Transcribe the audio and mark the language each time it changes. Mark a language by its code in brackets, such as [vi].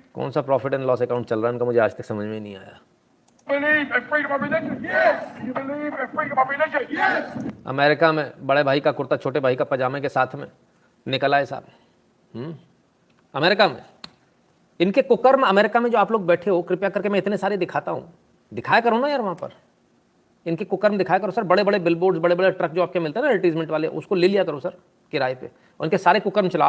[hi] कौन सा profit and loss account चल रहा है इनका, मुझे आज तक समझ में नहीं आया। [en] believe in freedom of religion? Yes. Do you believe in freedom of religion? Yes. [hi] America में बड़े भाई का कुर्ता छोटे भाई का पजामे के साथ में निकल आए साहब। अमेरिका में इनके कुकर्म, अमेरिका में जो आप लोग बैठे हो, कृपया करके मैं इतने सारे दिखाता हूँ, दिखाया करो ना यार, वहाँ पर इनके कुकर्म दिखाया करो सर। बड़े बड़े बिलबोर्ड्स, बड़े बड़े ट्रक जो आपके मिलते हैं ना एडवर्टीजमेंट वाले, उसको ले लिया करो सर किराए पे, और इनके सारे कुकर्म चलाओ।